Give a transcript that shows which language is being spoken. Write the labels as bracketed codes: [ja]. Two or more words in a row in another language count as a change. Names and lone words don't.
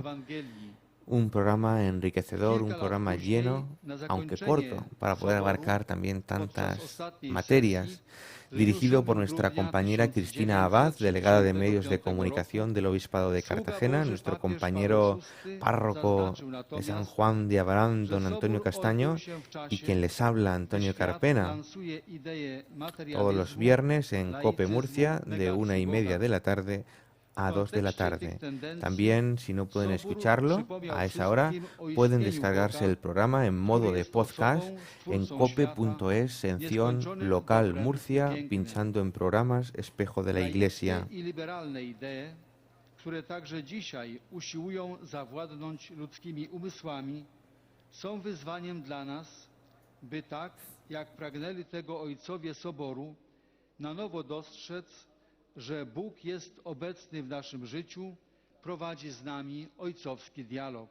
[es] Un programa enriquecedor, un programa lleno, aunque corto, para poder abarcar también tantas materias, dirigido por nuestra compañera Cristina Abad, delegada de Medios de Comunicación del Obispado de Cartagena, nuestro compañero párroco de San Juan de Abarán, don Antonio Castaño, y quien les habla, Antonio Carpena, todos los viernes en COPE Murcia, de 1:30 de la tarde a 2 de la tarde. También, si no pueden escucharlo a esa hora, pueden descargarse el programa en modo de podcast en cope.es, sección local Murcia, pinchando en programas Espejo de la Iglesia. [pl] Które także dzisiaj usiłują zawładnąć ludzkimi umysłami, są wyzwaniem dla nas, by tak, jak pragnęli tego ojcowie Soboru, na nowo dostrzec, że Bóg jest obecny w naszym życiu, prowadzi z nami ojcowski dialog.